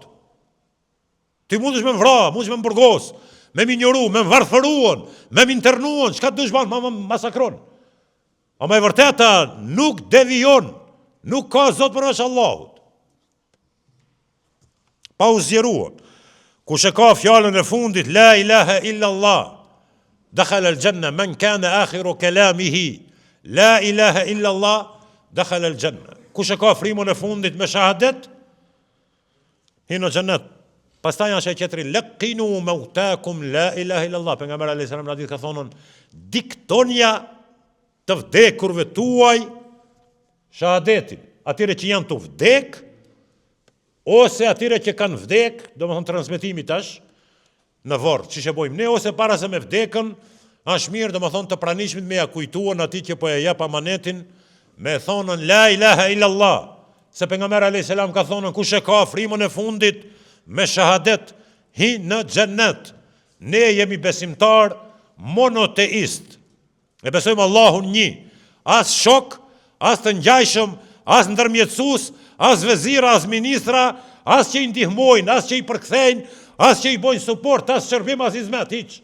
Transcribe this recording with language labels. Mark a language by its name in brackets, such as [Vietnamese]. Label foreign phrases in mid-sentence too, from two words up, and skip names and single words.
[Albanian] Ti mundesh me vra, mundesh me burgos, me minjoru, me varfëruan, me internuan, çka dush ban, ma masakron. Ama e vërteta nuk devijon, nuk ka Zot përveç Allahut. Pa u zjeruar. Kush e ka fjalën e fundit [Arabic] لا إله إلا الله، دخل الجنة من كان آخر كلامه لا إله إلا الله، دخل الجنة. [Albanian] Kush e ka frymën e fundit me shahadet, hin në xhennet. Pastaj është e tjetri [Arabic] لقنوا موتاكم لا إله إلا الله. [Albanian] Pejgamberi [Arabic] عليه السلام [Albanian] hadith ka thonë diktonja të vdekurve tuaj shahadetin, atyre që janë të vdek ose atyre që kanë vdek, domethënë transmetimi tash në varr, çish e bojmë ne, ose para se me vdekën, është mirë domethënë të pranishmit me ja kujtuan atij që po e jep amanetin me thonën [Arabic] لا إله إلا الله. [Albanian] Se pejgamberi [Arabic] عليه السلام [Albanian] ka thonë kush e ka frymën e fundit me shahadet hi në xhennet. Ne jemi besimtar monoteist. E besojmë Allahun një, as shok, as të ngjajshëm, as ndërmjetësues, as vezira, as ministra, as që i ndihmojnë, as që i përkthejnë, as që i bojnë suport, as shërbim, as hizmet, hiç.